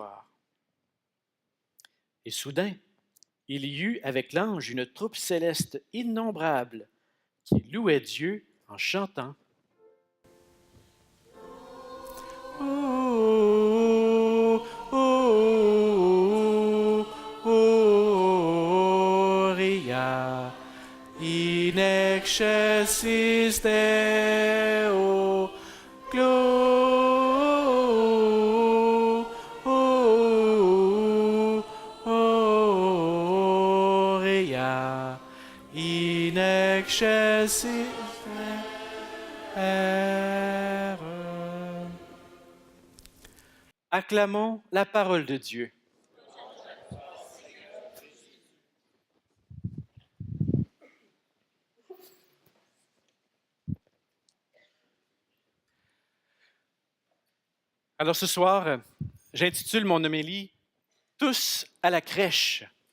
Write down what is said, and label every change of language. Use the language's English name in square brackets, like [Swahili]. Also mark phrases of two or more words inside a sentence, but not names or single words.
[French] » Et soudain, il y eut avec l'ange une troupe céleste innombrable qui louait Dieu en chantant. Oh, oh, oh, Ria, [Latin] in excelsis Deo, Gloria, in excelsis Deo. [French] Acclamons la parole de Dieu. Alors ce soir, j'intitule mon homélie « Tous à la crèche ».